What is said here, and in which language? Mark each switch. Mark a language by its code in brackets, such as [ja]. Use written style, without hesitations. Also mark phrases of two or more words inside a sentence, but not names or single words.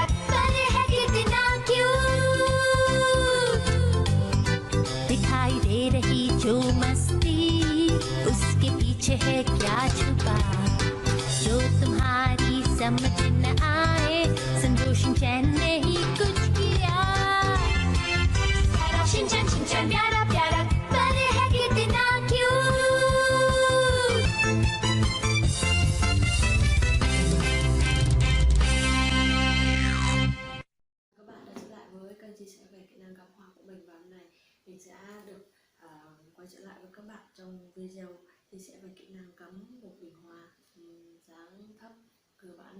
[hi] पर है कितना क्यूट, दिखाई दे रही जो मस्ती, उसके पीछे है क्या छुपा, जो तुम्हारी समझ न आए। समझो शिनचैन ने ही कुछ किया। शिनचैन शिनचैन प्यारा प्यारा, पर है कितना क्यूट। [vi] Các bạn đã trở lại với kênh chia sẻ về kỹ năng cắm hoa của mình, và hôm nay mình sẽ được quay trở lại với các bạn trong video chia sẻ về kỹ năng cắm một bình hoa dáng thấp cơ bản.